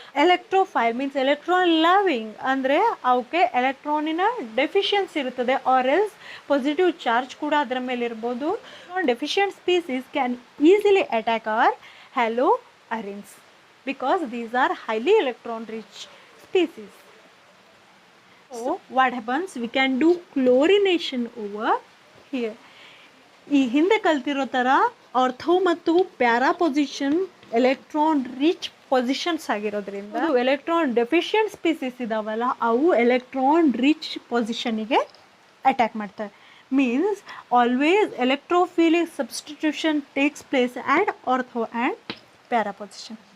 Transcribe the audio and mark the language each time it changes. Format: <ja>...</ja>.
<en>electrophile means electron loving</en> <kn>ಅಂದರೆ ಅವಕ್ಕೆ ಎಲೆಕ್ಟ್ರಾನಿನ deficiency ಇರ್ತದೆ, ಆರ್ ಎಲ್ಸ್ ಪಾಸಿಟಿವ್ ಚಾರ್ಜ್ ಕೂಡ ಅದರ ಮೇಲೆ ಇರ್ಬೋದು.</kn> <en>Deficient species can easily attack our haloarenes because these are highly electron rich species. So what happens, we can do chlorination over here.</en> <kn>ಈ ಹಿಂದೆ ಕಲ್ತಿರೋ ಥರ ಆರ್ಥೋ ಮತ್ತು para position electron rich positions ಆಗಿರೋದ್ರಿಂದ electron deficient species ಇದಾವಲ್ಲ ಅವು electron rich ಪೊಸಿಷನಿಗೆ attack ಮಾಡ್ತಾರೆ.</kn> <en>Means always electrophilic substitution takes place at ortho and para position.</en>